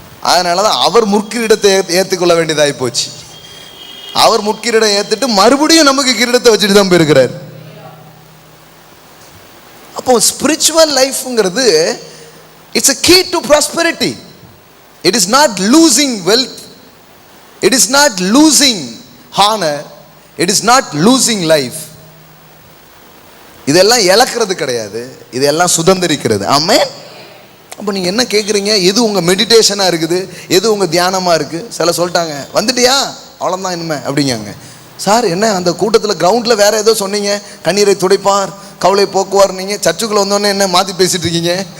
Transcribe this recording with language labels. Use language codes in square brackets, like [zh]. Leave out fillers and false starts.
[ta] அதனாலதான் அவர் முற்கிரீடத்தை ஏற்றுக்கொள்ள வேண்டியதாகி போச்சு. அவர் முற்கிரீடம் ஏத்துட்டு மறுபடியும் நமக்கு கிரீடத்தை வச்சுட்டு தான் போயிருக்கிறார். [en] அப்போ ஸ்பிரிச்சுவல் லைஃப்ங்கிறது it's a key to prosperity. It is not losing wealth, it is not losing honor, it is not losing life. [ta] இதெல்லாம் இழக்கிறது கிடையாது, இதெல்லாம் சுதந்திரிக்கிறது. ஆமென். அப்போ நீங்கள் என்ன கேட்குறீங்க? எது உங்கள் மெடிடேஷனாக இருக்குது, எது உங்கள் தியானமாக இருக்குது? சில சொல்லிட்டாங்க, வந்துட்டியா அவ்வளோதான் இனிமே அப்படிங்காங்க. சார் என்ன அந்த கூட்டத்தில் கிரவுண்டில் வேறு ஏதோ சொன்னீங்க, கண்ணீரை துடைப்பார், கவலை போக்குவார், நீங்கள் சர்ச்சுக்குள்ளே வந்தோடனே என்ன மாற்றி பேசிகிட்டு இருக்கீங்க?